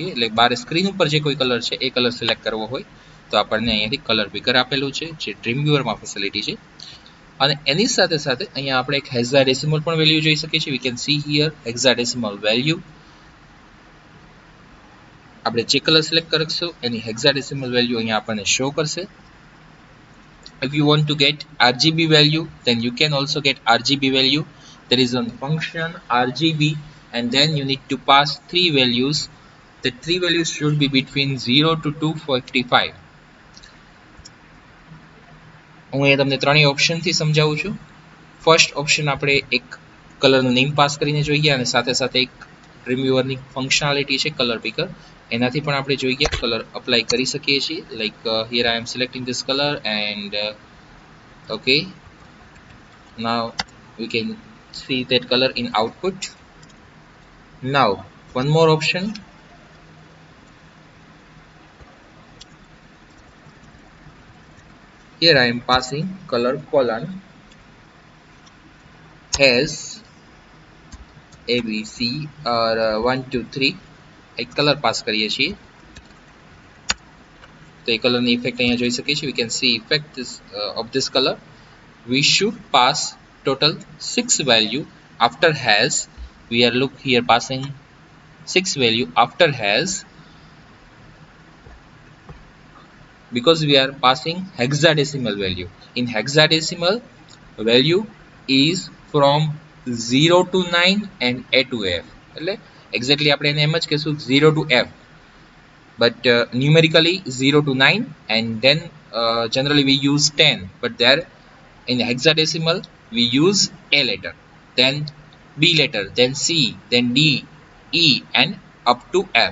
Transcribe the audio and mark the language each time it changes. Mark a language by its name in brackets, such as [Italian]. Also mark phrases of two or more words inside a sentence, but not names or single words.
[Gujarati] એટલે બારે સ્ક્રીન ઉપર જે કોઈ કલર છે એ કલર સિલેક્ટ કરવો હોય તો આપણને અહીંયાથી [English] color picker [Gujarati] આપેલું છે, જે ડ્રીમવ્યુઅરમાં ફેસિલિટી છે. અને એની સાથે સાથે અહીંયા આપણે એક હેક્સાડેસિમલ પણ વેલ્યુ જોઈ શકીએ છીએ. [English] we can see here hexadecimal value. [Gujarati] આપણે જે કલર સિલેક્ટ કરીશું એની [English] hexadecimal value [Gujarati] અહીંયા આપણને શો કરશે. [English] If you want to get RGB value, then you can also get RGB value. There is one function RGB, and then you need to pass three values. The three values should be between 0 to 255. [Gujarati] હું અહીંયા તમને ત્રણેય ઓપ્શનથી સમજાવું છું. [English] first option [Gujarati] આપણે એક કલરનું નેમ પાસ કરીને જોઈએ, અને સાથે સાથે એક ડ્રીમવ્યુઅરની ફંક્શનાલિટી છે [English] color picker, [Gujarati] એનાથી પણ આપણે જોઈએ [English] color apply [Gujarati] કરી શકીએ છીએ. [English] like here I am selecting this color and okay, now we can see that color in output. Now one more option, here I am passing color colon has ABC or 1 2 3 [Gujarati] એક કલર પાસ કરીએ છીએ તો એ કલરની ઇફેક્ટ અહીંયા જોઈ શકીએ છીએ. [English] We can see effect of this color. We should pass total 6 value after has. We are look here passing 6 value after has, because we are passing hexadecimal value. In hexadecimal, value is from 0 to 9 and A to F. એટલે exactly [Gujarati] આપણે એને એમ જ કહેશું [English] 0 to F, but numerically 0 to 9, and then generally we use 10, but there in hexadecimal we use A letter, then B letter, then C, then D, E, and up to F.